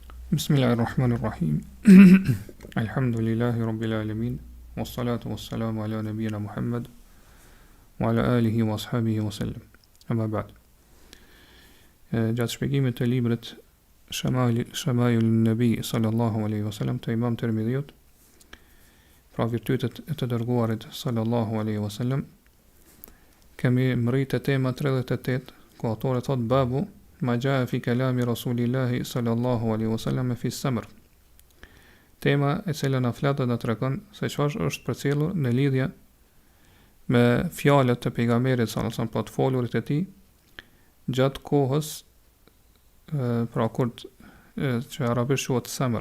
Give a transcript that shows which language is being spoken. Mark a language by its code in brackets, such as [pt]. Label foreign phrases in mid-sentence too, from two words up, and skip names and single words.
[ar] بسم الله الرحمن الرحيم. الحمد لله رب العالمين. والصلاة والسلام على نبينا محمد وعلى آله وأصحابه وسلم. أما بعد. [sq] Gjatë shpjegimit të librit Shamailu Nabi [ar] صلى الله عليه وسلم [sq] të Imam Tirmidhiut, pra virtytet e të dërguarit [ar] صلى الله عليه وسلم, [sq] kemi mritë tema 38, ku autori thot [ar] باب ما جاء في كلام رسول الله صلى الله عليه وسلم في السمر. [sq] Tema e cila na flet dhe tregon se çfarë është përcjellur në lidhje me fjalët e pejgamberit [ar] صلى الله عليه وسلم, [sq] pa të folurit e tij gjatë kohës pra kur që arabisht quhet samr.